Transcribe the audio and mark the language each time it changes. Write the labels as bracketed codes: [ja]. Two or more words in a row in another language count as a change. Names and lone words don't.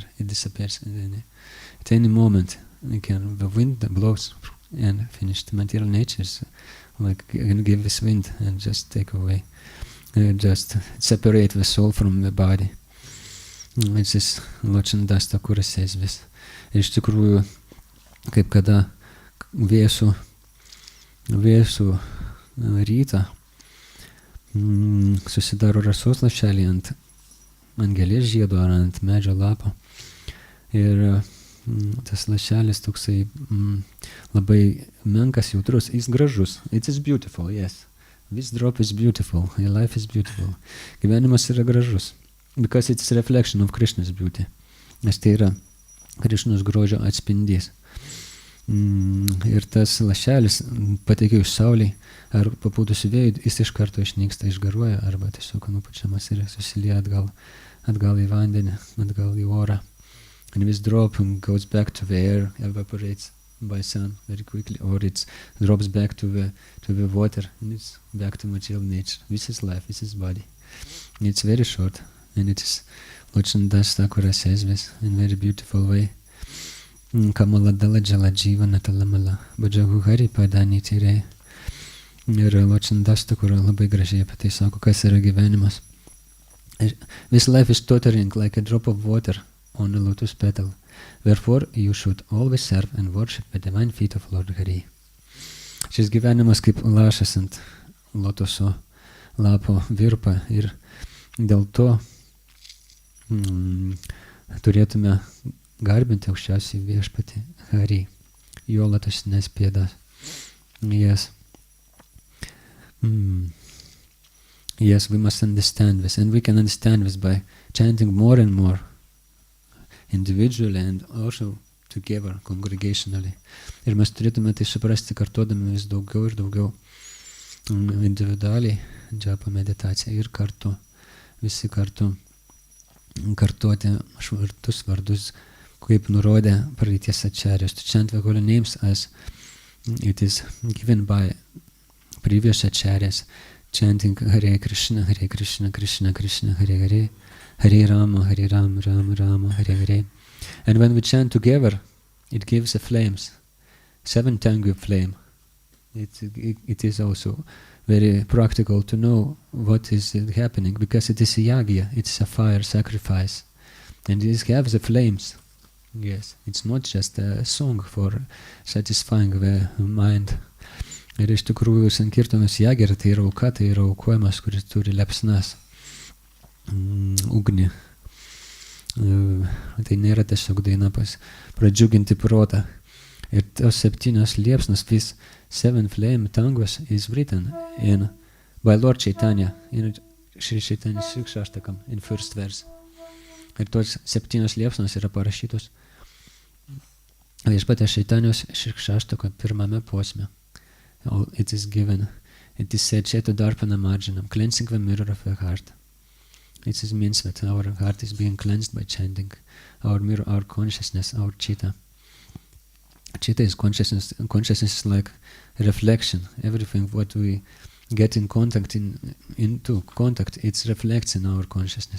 [en] It disappears at any moment. The wind blows and finished. Material nature is like can give this wind and just take away, just separate the soul from the body. It's this Lochandas Thakuras says this. [lt] Iš tikrųjų, kaip kada vėsų rytą susidaro rasos lašelį ant gėlės žiedo ar ant medžio lapo. Ir tas lašelis toksai labai menkas, jautrus, jis gražus. [en] It is beautiful, yes. This drop is beautiful. Your life is beautiful. [lt] Gyvenimas yra gražus. [en] Because it's a reflection of Krishna's beauty. [lt] Nes tai yra Krišnos grožio atspindys. Ir tas lašelis patekėjus saulei ar papūtus vėjui, jis iš karto išnyksta, išgaruoja arba tiesiog nupučiamas ir susilieja atgal į vandenį, atgal į orą. [en] And this drop goes back to the air, evaporates by sun very quickly, or it drops back to the water, and it's back to material nature. This is life, this is body. And it's very short, and it is Lord Das Thakura says this in very beautiful way. [bn] কমল দল জল জীবন টলমল বজগু হরি পদনি তিরেই. [lt] Ir Lord Das Thakura labai gražiai apie tai sako, kas yra gyvenimas. [en] This life is tottering like a drop of water on a lotus petal. Therefore, you should always serve and worship the divine feet of Lord Hari. [lt] Šis gyvenimas kaip lašas ant lotoso lapo virpa ir dėl to turėtume garbinti aukščiausiai viešpatį Hari, jo lotosinės pėdas. [en] Yes. Yes, we must understand this, and we can understand this by chanting more and more, individually and also together, congregationally. [lt] Ir mes turėtume tai suprasti, kartuodami vis daugiau ir daugiau individualiai džapa meditaciją ir kartu, visi kartu kartuoti švartus vardus, kaip nurodė praeities ačarjos. [en] To chant the holy names as it is given by previous acharyas, chanting [sa] হরে কৃষ্ণ কৃষ্ণ কৃষ্ণ হরে হরে হরে রাম রাম রাম হরে হরে, [en] Hare Rama, Rama Rama, Hare Hare. And when we chant together, it gives a flames, 7-tongue flame. It is also very practical to know what is happening, because it is a yagya, it's a fire sacrifice, and it has the flames. Yes, it's not just a song for satisfying the mind. [lt] Ir iš tikrųjų sankirtanos jagera, tai yra auka, tai yra aukojimas, kuris turi liepsnas, ugnį. Tai nėra tiesiog daina pradžiuginti protą. Ir tos 7 liepsnas, [en] these 7 flame tongues is written by Lord Chaitanya in Sri Chaitanya Shikshashtakam in first verse. [lt] Ir tos 7 liepsnos yra parašytos viešpatės Čaitanijos Shikshashtako 1 posme. [en] It is given. It is said, [sa] चेतो दर्पण मार्जनम्, [en] cleansing the mirror of the heart. It means that our heart is being cleansed by chanting. Our mirror, our consciousness, our chitta. Chitta is consciousness. Consciousness is like a reflection. Everything what we get in contact into contact, it reflects in our consciousness.